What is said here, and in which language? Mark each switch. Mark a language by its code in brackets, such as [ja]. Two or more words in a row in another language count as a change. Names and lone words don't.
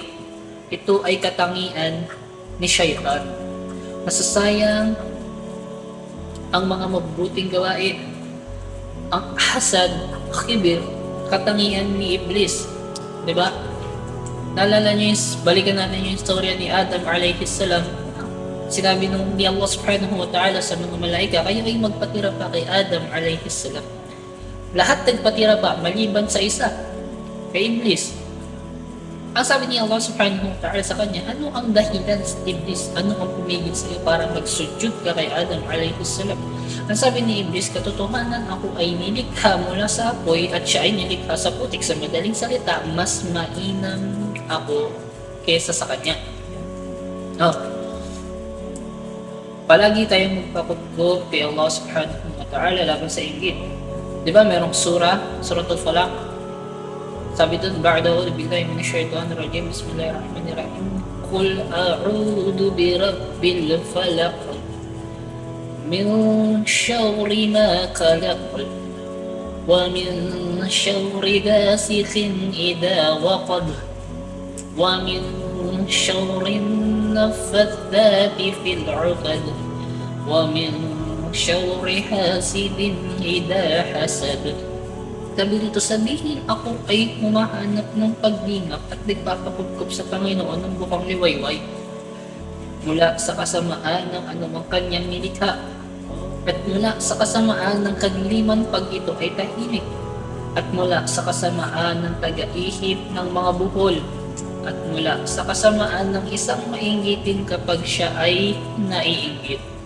[tl] Ito ay katangian ni Shaytan. Masasayang ang mga mabubuting gawain. Ang hasad, kibir, katangian ni Iblis. Diba? Naalala niyo balikan natin yung istorya ni Adam [ar] عليه السلام. [tl] Sinabi ni Allah [ar] سبحانه وتعالى [tl] sa mga malaika, kayo ay magpatira pa kay Adam [ar] عليه السلام. [tl] Lahat nagpatira pa, maliban sa isa, kay Iblis. Ang sabi ni Allah [ar] سبحانه وتعالى [tl] sa kanya, ano ang dahilan sa Iblis? Ano ang pumigil sa iyo para magsujud ka kay Adam [ar] عليه السلام? [tl] Ang sabi ni Iblis, katotohanan ako ay nilikha mula sa apoy at siya ay nilikha sa putik. Sa madaling salita, mas mainam ako kesa sa kanya. Palagi tayong magpapagod kay Allah [ar] سبحانه وتعالى [tl] laban sa inggit. Di ba merong Suratul Falaq? Sabi doon, [ar] بعد أعوذ بالله من الشيطان الرجيم، بسم الله الرحمن الرحيم. قل أعوذ برب الفلق من شر ما خلق ومن شر غاسق إذا وقب ومن شر النفاثات في العقد ومن شر حاسد إذا حسد. [tl] Sabi dito, sabihin ako ay humahanap ng paglingap at nagpapakupkup sa Panginoon ng bukang liwayway mula sa kasamaan ng anumang kanyang nilikha at mula sa kasamaan ng kadiliman pag ito ay tahimik at mula sa kasamaan ng taga-ihip ng mga buhol at mula sa kasamaan ng isang mainggitin kapag siya ay naiinggit.